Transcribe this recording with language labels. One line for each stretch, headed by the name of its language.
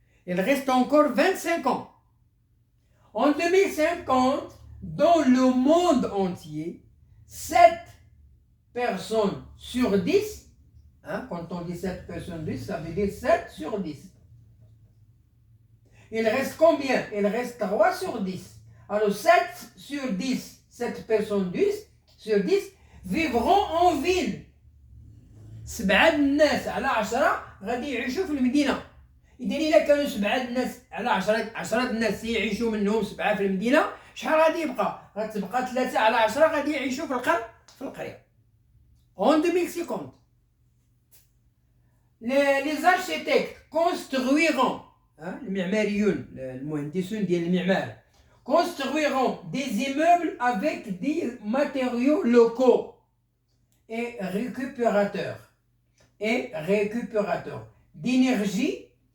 French: Il reste encore 25 ans. En 2050, dans le monde entier, 7 personnes sur 10, quand on dit 7 personnes sur 10, ça veut dire 7 sur 10. Il reste combien? Il reste 3 sur 10. Alors 7 sur 10, 7 personnes 10 sur 10 vivront en ville.
Arabic: 7 الناس على 10 غادي يعيشوا في المدينة. إذا إلا كانوا 7 الناس على 10 الناس يعيشوا منهم 7 في المدينة، شحال غادي يبقى؟ غتبقى 3 على 10 غادي يعيشوا في القرية.
French: En 2050. Les architectes construiront
Arabic: المعماريون المهندسون ديال المعمار
French: construiront des immeubles avec des matériaux locaux et récupérateurs d'énergie.